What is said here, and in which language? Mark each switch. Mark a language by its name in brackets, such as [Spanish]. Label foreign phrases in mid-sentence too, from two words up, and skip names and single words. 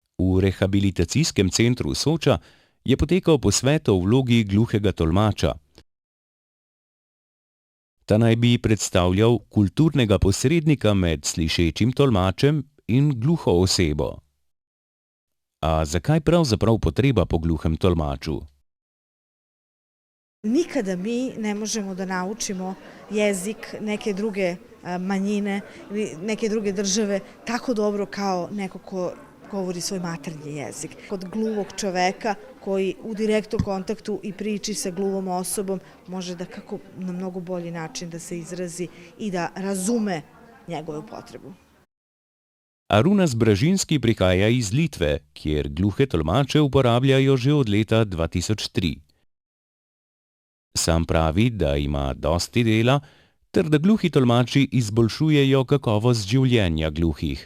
[Slovenian] V rehabilitacijskem centru Soča je potekal posvet o vlogi gluhega tolmača. Ta naj bi predstavljal kulturnega posrednika med slišečim tolmačem in gluho osebo. A zakaj pravzaprav potreba po gluhem tolmaču? [Serbian] Nikada mi ne možemo da naučimo jezik neke druge manjine ili neke druge države tako dobro kao neko ko govori svoj maternji jezik. Kod gluvog čoveka koji u direktnom kontaktu i priči sa gluvom osobom može da kako na mnogo bolji način da se izrazi i da razume njegovu potrebu. [Slovenian] Arunas Bražinski prihaja iz Litve, kjer gluhe tolmače uporabljajo že od leta 2003. Sam pravi, da ima dosti dela, ter da gluhi tolmači izboljšujejo kakovost življenja gluhih.